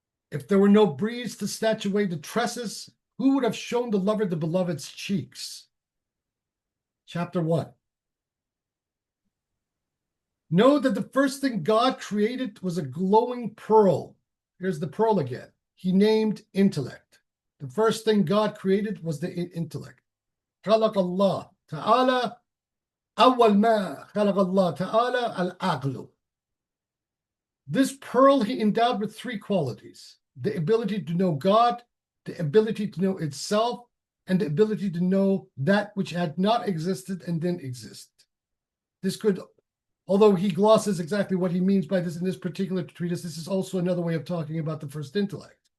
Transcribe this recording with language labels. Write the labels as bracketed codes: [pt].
[en] If there were no breeze to snatch away the tresses, who would have shown the lover the beloved's cheeks? Chapter 1. Know that the first thing God created was a glowing pearl. Here's the pearl again. He named intellect. The first thing God created was the intellect. [ar] خلق الله تعالى أول ما خلق الله تعالى العقل. [en] This pearl he endowed with 3 qualities: the ability to know God, the ability to know itself, and the ability to know that which had not existed and didn't exist. This could, although he glosses exactly what he means by this in this particular treatise, this is also another way of talking about the first intellect.